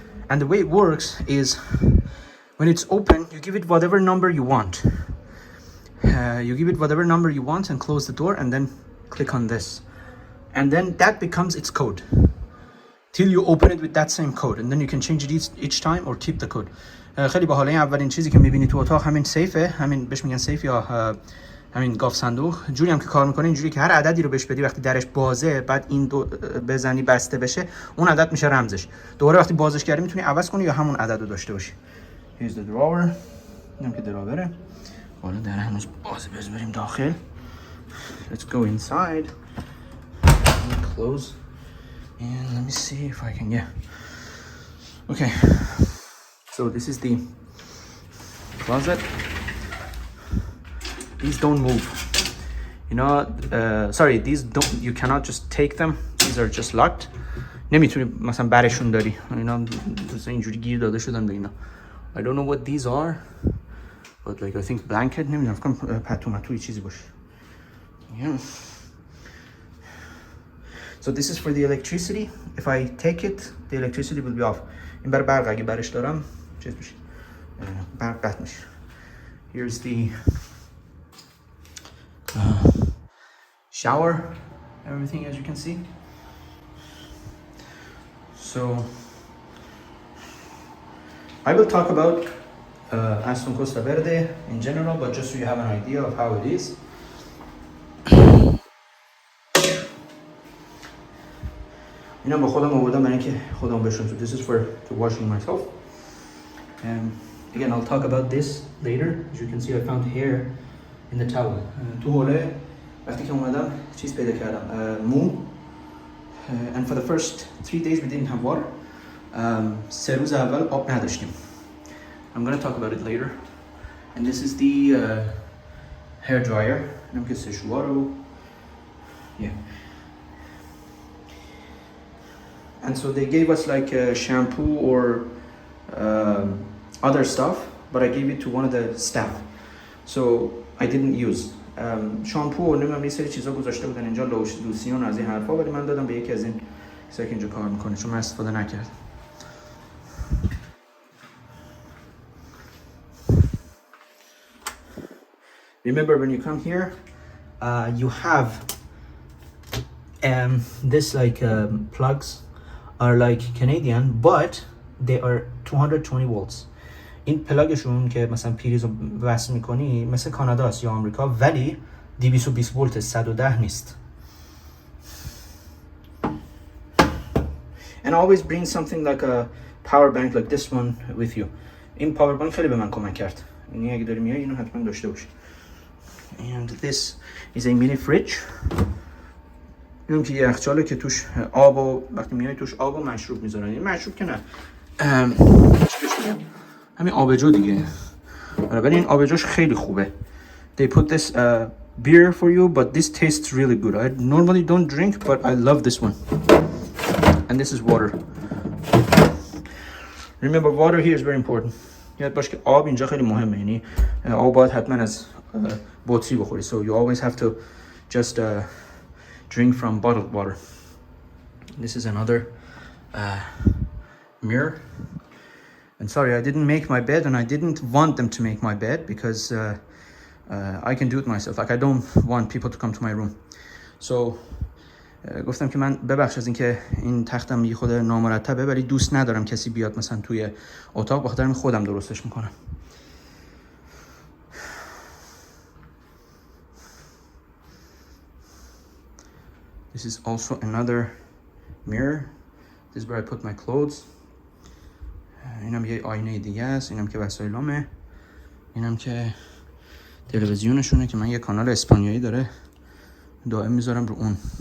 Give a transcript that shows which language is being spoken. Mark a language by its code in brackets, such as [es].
[en] And the way it works is when it's open, you give it whatever number you want. You give it whatever number you want and close the door and then click on this. And then that becomes its code. Till you open it with that same code. And then you can change it each time or keep the code. [fa] خیلی باحاله. اولین چیزی که میبینی تو اتاق همین سیفه. همین بهش میگن سیف یا همین گاف صندوق. جوری هم که کار میکنه اینجوری که هر عددی رو بهش بدی وقتی درش بازه بعد این دو بزنی بسته بشه اون عدد میشه رمزش. دوباره وقتی بازش کردی میتونی عوض کنی یا همون عدد رو داشته باشی. [en] Here's the drawer. [fa] اینم که دراوره. حالا در هنوز بازه بریم داخل. [en] Let's go inside. Close. And let me see if I can Okay. So this is the closet. These don't move. You know, sorry, these don't, you cannot just take them. These are just locked. [fa] نمیتونی مثلا برشون داری. اینا مثلا اینجوری گیر داده شدن به اینا. [en] I don't know what these are. But like I think blanket [fa] نمیدونم فکر کنم پتومتوی چیزی باشه. [en] Yeah. So this is for the electricity. If I take it, the electricity will be off. [fa] این برای برق اگه برش دارم چیز میشه. برق قطع میشه. [en] Here's the shower, everything as you can see. So I will talk about Aston Costa Verde in general, but just so you have an idea of how it is. [fa] اینا با خودم آوردم برای اینکه خودم بشورم. [en] So this is for to washing myself. Again, I'll talk about this later. As you can see, I found hair in the towel. [fa] تو حوله وقتی که اومدم چیز پیدا کردم، مو. [en] And for the first 3 days we didn't have water. [fa] 3 روز اول آب نداشتیم. [en] I'm gonna talk about it later. And this is the hair dryer. [fa] اینم که سشوار رو. Yeah. [en] And so they gave us like shampoo or other stuff, but I gave it to one of the staff. So I didn't use. [fa] شامپو و نمیدونم یه سری چیزا گذاشته بودن اینجا، لوسیون از این حرفا، ولی من دادم به یکی از این کسایی که اینجا کار میکنه چون من استفاده نکردم. [en] Remember when you come here, you have this like plugs are like Canadian, but they are 220 volts. [fa] این پلاگشون که مثلا پریز رو وصل میکنی مثل کانادا است یا آمریکا، ولی 220 ولت 110 نیست. [en] And always bring something like a power bank like this one with you. [fa] این پاور بانک خیلی به من کمک کرد. یعنی اگه داری میای اینو حتما داشته باش. [en] And this is a mini fridge. [fa] اینم که یخچاله که توش آب و وقتی میای توش آب و مشروب میذارن. این مشروب که نه. همین آبجو دیگه. ولی این آبجوش خیلی خوبه. [en] They put this beer for you, but this tastes really good. I normally don't drink, but I love this one. And this is water. Remember, water here is very important. [fa] یاد باش که آب اینجا خیلی مهمه. یعنی آب باید حتما از بطری بخوری. [en] So you always have to just drink from bottled water. This is another mirror. And sorry, I didn't make my bed, and I didn't want them to make my bed because I can do it myself. Like I don't want people to come to my room. [fa] So گفتم که من ببخش از اینکه این تختم یه خود نامرتبه، ولی دوست ندارم کسی بیاد مثلا توی اتاق، بخاطر همین خودم درستش میکنم. [en] This is also another mirror. This is where I put my clothes. [fa] اینم یه آینه دیگه است. اینم که وسایلامه. اینم که تلویزیونشونه که من یه کانال اسپانیایی داره دائم میذارم رو اون.